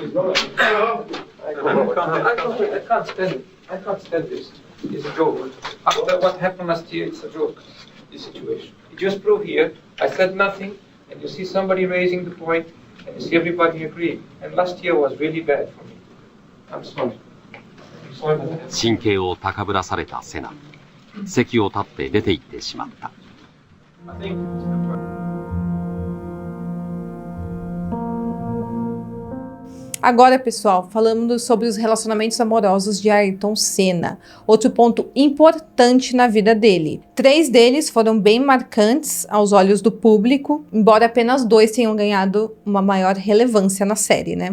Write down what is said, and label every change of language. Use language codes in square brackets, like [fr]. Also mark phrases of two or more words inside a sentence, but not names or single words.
[en] I can't stand this. It's a joke. After what happened last year, it's a joke, this situation. You just prove here, I said nothing, and you see somebody raising the point, and you see everybody agreeing. And last year was really bad for me. I'm sorry. I'm sorry for that. [ja] 神経を高ぶらされたセナ。席を立って出て行ってしまった。 [en] I think [pt] Agora, pessoal, falando sobre os relacionamentos amorosos de Ayrton Senna, outro ponto importante na vida dele. 3 deles foram bem marcantes aos olhos do público, embora apenas 2 tenham ganhado uma maior relevância na série, né?